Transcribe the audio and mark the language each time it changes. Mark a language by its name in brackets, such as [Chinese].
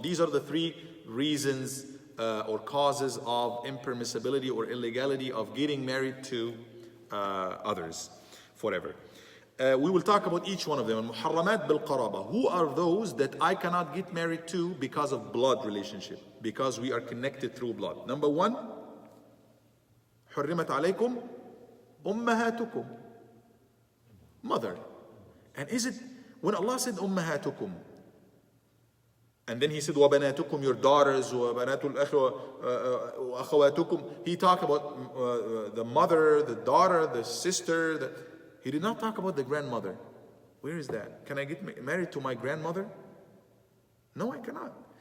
[English] These are the three reasons or causes of impermissibility or illegality of getting married to others forever. We will talk about each one of them. Muharramat bil qaraba. Who are those that I cannot get married to because of blood relationship? Because we are connected through blood. Number one, [Arabic] حرمت عليكم أمهاتكم. [English] Mother. And is it, when Allah said أمهاتكم, and then He said وبناتكم, your daughters, [Arabic] وبنات الأخ وأخواتكم, [English] He talked about the mother, the daughter, the sister. He did not talk about the grandmother. Where is that? Can I get married to my grandmother? No, I cannot.